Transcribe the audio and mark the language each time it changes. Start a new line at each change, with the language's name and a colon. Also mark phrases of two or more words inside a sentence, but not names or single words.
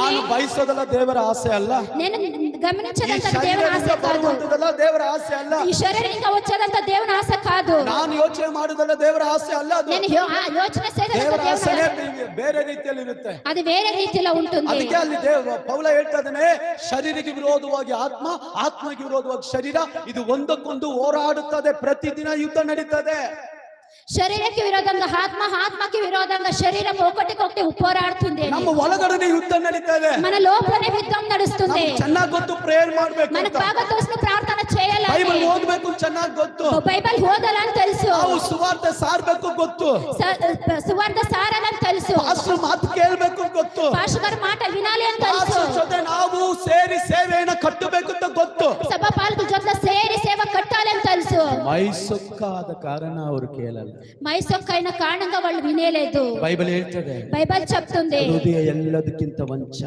Kannada: ನಾನು ಬಯಸೋದಲ್ಲ ದೇವರ ಆಸೆ ಅಲ್ಲ,
Telugu: నేను గమనించదంత
Kannada: ಈ
Telugu: దేవుని ఆశ
Kannada: ಶರೀರದಿಂದ
Telugu: కాదు,
Kannada: ಬರುವಂತದಲ್ಲ ದೇವರ ಆಸೆ ಅಲ್ಲ,
Telugu: ఈ శరీరంగా వచ్చేదంత దేవుని ఆశ కాదు,
Kannada: ನಾನು ಯೋಚನೆ ಮಾಡುದಲ್ಲ ದೇವರ ಆಸೆ ಅಲ್ಲ, ಅದು
Telugu: నేను యోచన చేసేదంత
Kannada: ದೇವರ
Telugu: దేవుని
Kannada: ಆಸೆನೇ
Telugu: ఆశ
Kannada: ಬೇರೆ ರೀತಿಯಲ್ಲಿ ಇರುತ್ತೆ.
Telugu: అది వేరే రీతిలో ఉంటుంది.
Kannada: ಅದಕ್ಕೆ ಅಲ್ಲಿ ಪೌಲ ಹೇಳ್ತಾ ಇದ್ದಾನೆ, ಶರೀರಕ್ಕೆ ವಿರೋಧವಾಗಿ ಆತ್ಮ, ಆತ್ಮಕ್ಕೆ ವಿರೋಧವಾಗಿ ಶರೀರ, ಇದು ಒಂದಕ್ಕೊಂದು ಹೋರಾಡುತ್ತದೆ, ಪ್ರತಿದಿನ ಯುದ್ಧ ನಡೀತದೆ.
Telugu: శరీరానికి విరోధంగా ఆత్మ, ఆత్మకి విరోధంగా శరీరం ఒకటికొకటి పోరాడుతుంది.
Kannada: ನಮ್ಮ ಒಳಗಡೆ ಯುದ್ಧ ನಡೀತದೆ,
Telugu: మన లోపలనే యుద్ధం నడుస్తుంది.
Kannada: ಚೆನ್ನಾಗಿ ಗೊತ್ತು, ಪ್ರೇಯರ್ ಮಾಡ್ಬೇಕು,
Telugu: మనకు బాగా తెలుసు ప్రార్థన చేయాలి,
Kannada: ಬೈಬಲ್ ಓದಬೇಕು ಚೆನ್ನಾಗಿ ಗೊತ್ತು,
Telugu: బైబిల్ ఓదాలని తెలుసు,
Kannada: ನಾವು ಸುವಾರ್ತೆ ಸಾರಬೇಕು ಗೊತ್ತು,
Telugu: సువార్త సారాలని తెలుసు,
Kannada: ಪಾಸ್ಟರ್ ಮಾತು ಕೇಳಬೇಕು ಗೊತ್ತು,
Telugu: పాస్టర్ గారి మాట వినాలి అని తెలుసు,
Kannada: ಪಾಸ್ಟರ್ ಜೊತೆ ನಾವು ಸೇರಿ ಸೇವೆಯನ್ನು ಕಟ್ಟಬೇಕು ಅಂತ ಗೊತ್ತು,
Telugu: సభ పాలకుల జೊತೆ ಸೇರಿ ಸೇವೆ ಕಟ್ಟಾలి అని తెలుసు.
Kannada: ಮೈಸೊಕ್ಕಾದ ಕಾರಣ ಅವರು ಕೇಳಲ್ಲ,
Telugu: మైసొక్కైన కారణంగా వాళ్ళు వినేలేదు.
Kannada: ಬೈಬಲ್ ಹೇಳ್ತದೆ,
Telugu: బైబిల్ చెప్తుంది
Kannada: ಹೃದಯ ಎಲ್ಲದಕ್ಕಿಂತ ವಂಚಕ.